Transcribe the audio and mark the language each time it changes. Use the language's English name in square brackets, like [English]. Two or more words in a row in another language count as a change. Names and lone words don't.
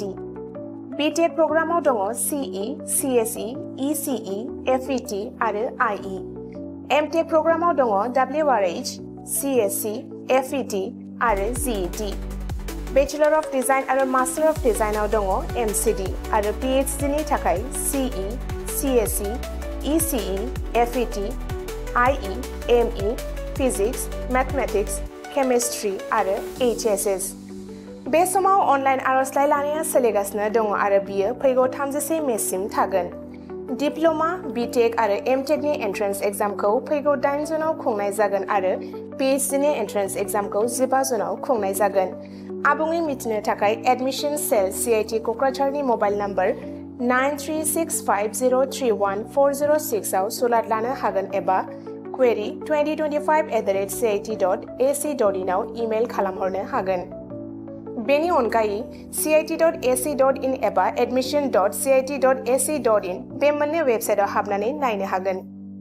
[Bodo] BTech प्रग्रामाव दङ CE, CSE, ECE, FET आरो IE। MTech प्रग्रामाव दङ WRH, CSC, FET आरो GET। [English] Bachelor of Design [Bodo] आरो [English] Master of Design [Bodo] आव दङ MCD आरो PhD नि थाखाय CE, CSE, ECE, FET, IE, ME, Physics, Mathematics, Chemistry आरो HSS। बे समाव अनलाइन आरजलाइ लानाया सोलिगासिनो दङ आरो बियो फैगौ 31 मेसिम थागोन। डिप्लोमा, बीटेक आरो एमटेक नि [English] entrance examखौ [Bodo] फैगौ 8 जुनाव खुंनाय जागोन आरो PhD नि [English] entrance examखौ [Bodo] 15 जुनाव खुंनाय जागोन। आबुङै मिथिनो थाखाय [English] admission cell [Bodo] CIT क'क्राझारनि [English] mobile number [Bodo] 9365031406 आव सुलाद लानो हागोन एबा query2025@cit.ac.in आव इमेल खालामहरनो हागोन। बेनि अनगायै cit.ac.in एबा admission.cit.ac.in बे मोननै वेबसाइटआव हाबनानै नायनो हागोन।